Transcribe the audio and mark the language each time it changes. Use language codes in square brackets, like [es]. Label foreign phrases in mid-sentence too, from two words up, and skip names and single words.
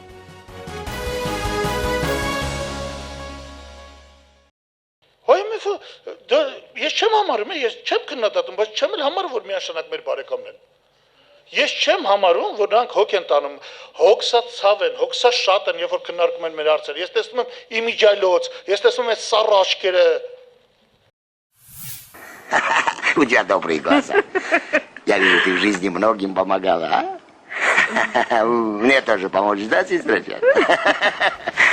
[hy] Ես չեմ համարում, ես չեմ քննադատում, բայց չեմ էլ համարում, որ միանշանակ մեր բարեկամն են։ Ես չեմ համարում, որ նրանք հոգ են տանում, հոգսա ցավ են, հոգսա շատ են, երբ որ քննարկում են մեր հարցերը։ Ես տեսնում եմ իմիջայլոց, ես տեսնում եմ սառը աչքերը։ [ru] У тебя добрые глаза. Я вижу, ты в жизни многим помогала, а? Мне тоже помочь, да, сестричка?